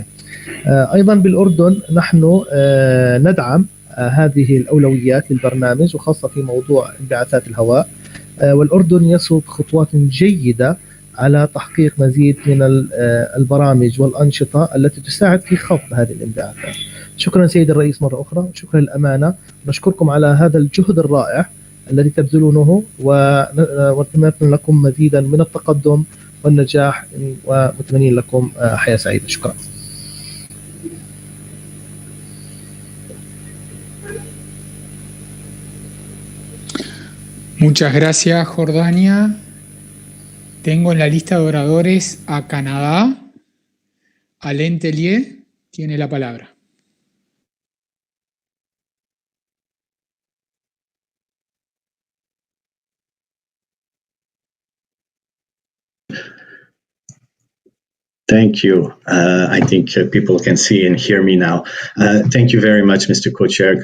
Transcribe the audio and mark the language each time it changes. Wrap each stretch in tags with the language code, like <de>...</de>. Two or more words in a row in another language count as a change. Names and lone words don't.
<ar>أيضا بالأردن نحن ندعم هذه الأولويات للبرنامج وخاصة في موضوع انبعاثات الهواء، والأردن يصب خطوات جيدة على تحقيق مزيد من البرامج والأنشطة التي تساعد في خفض هذه الانبعاثات. شكرا سيد الرئيس مرة أخرى، شكرا للأمانة، نشكركم على هذا الجهد الرائع الذي تبذلونه ونتمنى لكم مزيدا من التقدم والنجاح ومتمنين لكم حياة سعيدة. شكرا.</ar> <es>Muchas gracias, Jordania. Tengo en la lista de oradores a Canadá. Alain Tellier tiene la palabra.</es> <en>Thank you. I think people can see and hear me now. Thank you very much, Mr. Co-Chair.</en>